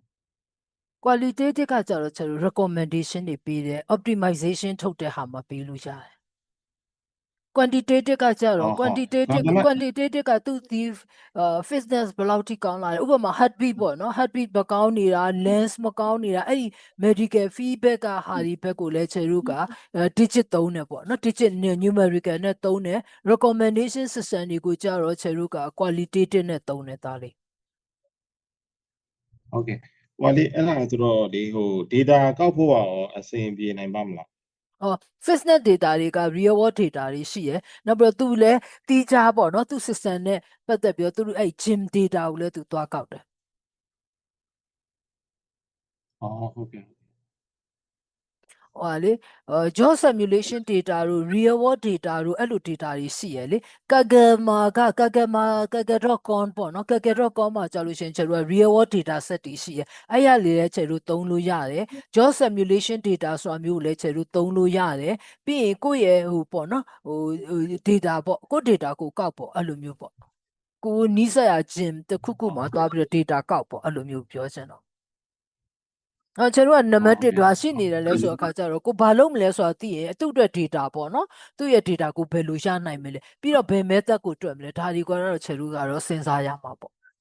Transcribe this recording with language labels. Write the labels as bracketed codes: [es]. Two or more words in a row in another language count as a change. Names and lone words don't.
[my] qualitative ကကြတော့ကျွန်တော် recommendation တွေပေးတယ် optimization ထုတ်တဲ့ဟာမှာပေးလို့ရတယ် quantitative ကကြတော့ quantitative ကသူဒီfitness ဘယ်လောက်ထိကောင်းလာလဲဥပမာ heartbeat ပေါ့နော် heartbeat မကောင်းနေတာ lens မကောင်းနေတာအဲ့ဒီ [en] medical feedback [my] ကဟာဒီဘက်ကိုလည်းခြေတို့က digit သုံးတယ်ပေါ့နော် [en] digit numerical [my] နဲ့သုံးတယ် [en] recommendation system [my] တွေကိုကြတော့ခြေတို့က qualitative နဲ့သုံးတယ်သားလေး ဟုတ်ကဲ့ဟိုလေအဲ့ဒါဆိုတော့လေဟို data ကောက်ဖို့ရောအဆင်ပြေနိုင်ပါမလား [en] fitness data [my] တွေက [en] real world data [my] တွေရှိရယ်နောက်ပြီးတော့သူလည်းတီးခြားပေါ့နော်သူ system နဲ့ပတ်သက်ပြီးတော့သူအဲ့ [en] gym data [my] ကိုလည်းသူသွားကောက်တယ် ဟုတ်ကဲ့ ဟိုဟာလေ [en] job simulation data [my] တို့ [en] real world data [my] တို့အဲ့လို data တွေရှိရယ်လေ Kaggle.com ပေါ့နော် Kaggle.com မှာကြာလို့ရှိရင်ကျတော့ [en] real world data set [my] တွေရှိရယ်အဲ့ရ လေလည်းကျတော့သုံးလို့ရတယ် [en] job simulation data [my] ဆိုတာမျိုးကိုလည်းကျတော့သုံးလို့ရတယ်ပြီးရင်ကိုယ့်ရဲ့ဟိုပေါ့နော်ဟို data ပေါ့ကိုယ့် data ကိုကောက်ပေါ့အဲ့လိုမျိုးပေါ့ကိုနီးစပ်ရာ gym တစ်ခုခုမှာသွားပြီးတော့ data ကောက်ပေါ့အဲ့လိုမျိုးပြောချင်တော့ကျွန်တော်ကနံပါတ်1တော့ရှိနေတယ်လဲဆိုတော့အခါကျတော့ကိုဘာလုပ်မလဲဆိုတာသိရင်သူ့အတွက် data ပေါ့နော်သူ့ရဲ့ data ကိုဘယ်လိုရနိုင်မလဲပြီးတော့ဘယ် method ကိုတွက်မလဲဒါဒီကတော့ခြေလူကတော့စဉ်းစားရမှာပေါ့